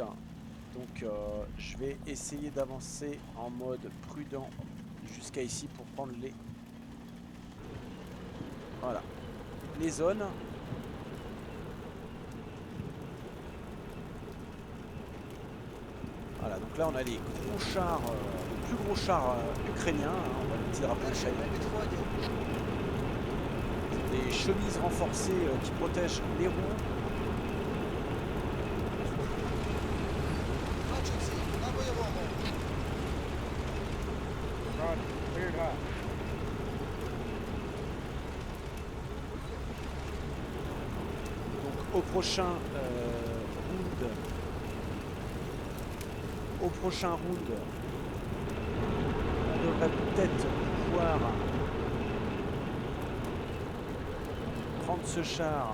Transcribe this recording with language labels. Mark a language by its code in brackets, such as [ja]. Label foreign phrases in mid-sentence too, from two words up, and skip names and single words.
[fr] Donc je vais essayer d'avancer en mode prudent jusqu'à ici pour prendre les... Voilà. Les zones. Voilà, donc là on a les gros chars, le plus gros char ukrainien, hein, on voit le petit drapeau [uk] Перший [fr] ukrainien. [uk] на підході. [fr] Des chemises renforcées qui protègent les roues. [uk] Бачу ціль. На бойовому. [en] Roger. Cleared hot. [fr] Donc au prochain round, on devrait peut-être pouvoir prendre ce char.